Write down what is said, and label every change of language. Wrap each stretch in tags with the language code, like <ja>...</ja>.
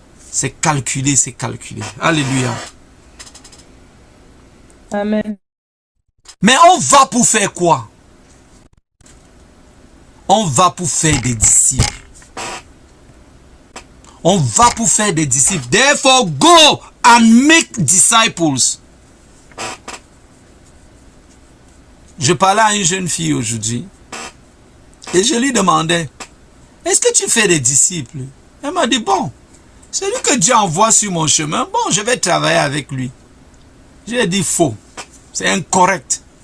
<fr>C'est calculer, c'est calculer. Alléluia. Amen. Mais on va pour faire quoi? On va pour faire des disciples. On va pour faire des disciples.</fr> <en>Therefore, go and make disciples.</en> <fr>Je parlais à une jeune fille aujourd'hui. Et je lui demandais, est-ce que tu fais des disciples? Elle m'a dit, bon, celui que Dieu envoie sur mon chemin, bon, je vais travailler avec lui. Je lui ai dit, faux. C'est incorrect.</fr>